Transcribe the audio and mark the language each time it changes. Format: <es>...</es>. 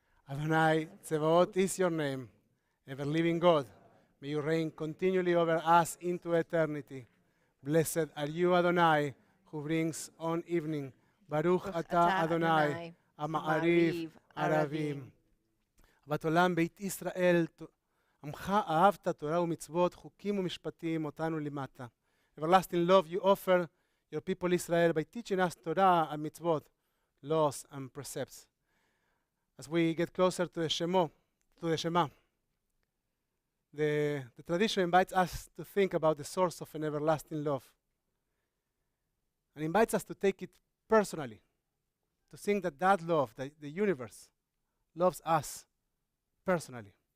<en>Adonai, Tzevaot is your name, ever-living God. May you reign continually over us into eternity. Blessed are you, Adonai, who brings on evening.</en> <he>Baruch atah Adonai, המעריב ערבים. אהבת עולם בית ישראל, עמך אהבת תורה ומצוות, חוקים ומשפטים אותנו למטה.</he> <en>Everlasting love you offer your people Israel by teaching us Torah and mitzvot, laws and precepts. As we get closer to the Shema, the tradition invites us to think about the source of an everlasting love, and invites us to take it personally, to think that that love, the universe, loves us personally.</en>